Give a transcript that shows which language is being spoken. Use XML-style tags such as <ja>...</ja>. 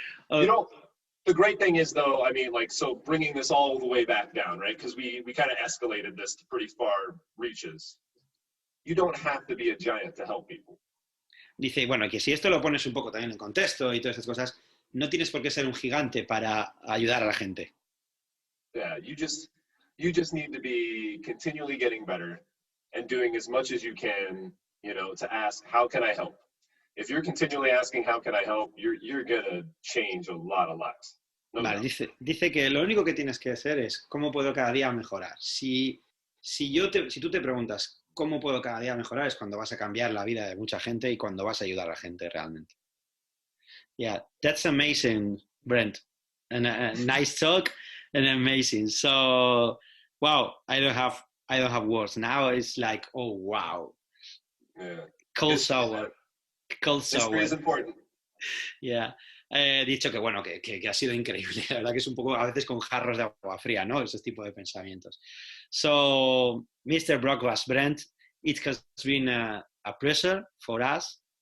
<en>You know, the great thing is, though, I mean, like, so bringing this all the way back down, right? Because we kind of escalated this to pretty far reaches. You don't have to be a giant to help people.</en> <es>Dice, bueno, que si esto lo pones un poco también en contexto y todas estas cosas, no tienes por qué ser un gigante para ayudar a la gente.</es> <en>Yeah, you just need to be continually getting better and doing as much as you can, you know, to ask, how can I help? If you're continually asking, how can I help, you're going to change a lot of lives.</en> <es>No vale, dice que lo único que tienes que hacer es, ¿cómo puedo cada día mejorar? Si tú te preguntas, ¿cómo puedo cada día mejorar? Es cuando vas a cambiar la vida de mucha gente y cuando vas a ayudar a la gente realmente.</es> <en>Yeah, that's amazing, Brent. And a nice talk and amazing. So, wow, I don't have words. Now it's like, oh, wow. Yeah. Cold sour. History is important. Yeah.</en> <es>Dicho que, bueno, que ha sido increíble. La verdad que es un poco, a veces con jarros de agua fría, ¿no? Ese tipo de pensamientos.</es> <en>So, Mr. Brookbush, Brent, it has been a pleasure for us.</en>